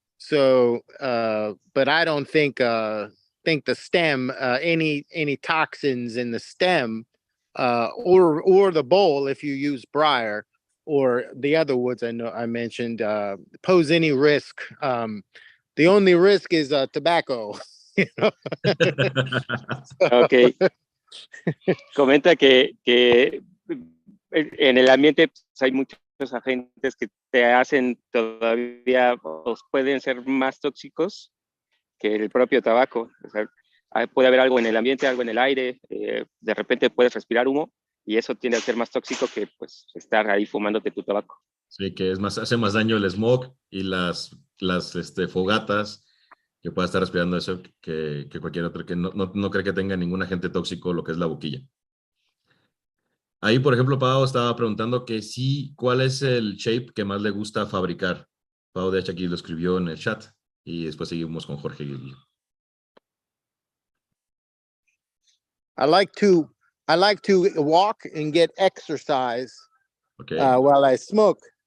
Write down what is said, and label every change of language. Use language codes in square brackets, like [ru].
[en] But I don't think the stem, any toxins in the stem, or the bowl, if you use briar, or the other woods I mentioned, pose any risk. The only risk is tobacco. You know? Okay. [es] Comenta que en el ambiente pues, hay muchos agentes que te hacen todavía, pues, pueden ser más tóxicos que el propio tabaco. O sea, puede haber algo en el ambiente, algo en el aire, de repente puedes respirar humo y eso tiende a ser más tóxico que pues estar ahí fumándote tu tabaco. Sí, que es más, hace más daño el smog y las fogatas, que pueda estar respirando eso que cualquier otro, que no cree que tenga ningún agente tóxico lo que es la boquilla. Ahí, por ejemplo, Pau estaba preguntando que sí, ¿cuál es el shape que más le gusta fabricar? Pau, de hecho, aquí lo escribió en el chat y después seguimos con Jorge. [en] I like to walk and get exercise while I smoke.